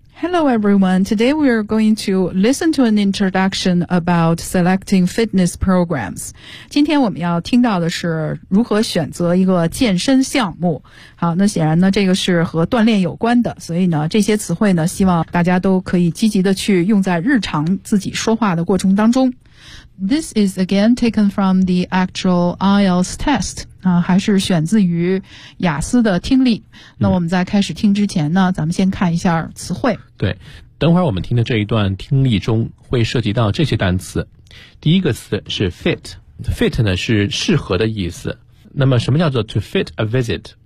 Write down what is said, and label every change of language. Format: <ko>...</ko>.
<en>Hello everyone, today we are going to listen to an introduction about selecting fitness programs.</en> <zh>今天我们要听到的是如何选择一个健身项目。好，那显然呢，这个是和锻炼有关的，所以呢，这些词汇呢，希望大家都可以积极的去用在日常自己说话的过程当中。</zh> <en>This is again taken from the actual IELTS test.</en> <zh>还是选自于雅思的听力。那我们在开始听之前呢，咱们先看一下词汇。对，等会儿我们听的这一段听力中会涉及到这些单词。第一个词是 fit 呢是适合的意思。那么什么叫做</zh> <en>to fit a visit？</en>